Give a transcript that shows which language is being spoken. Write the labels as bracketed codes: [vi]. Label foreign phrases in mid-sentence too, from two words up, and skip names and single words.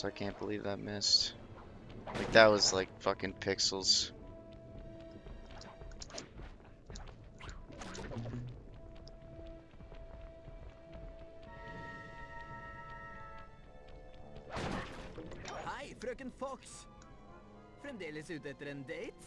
[en] I can't believe that missed. Like, that was like fucking pixels. [no] Hei, frøken Fox. Fremdeles ute etter en date?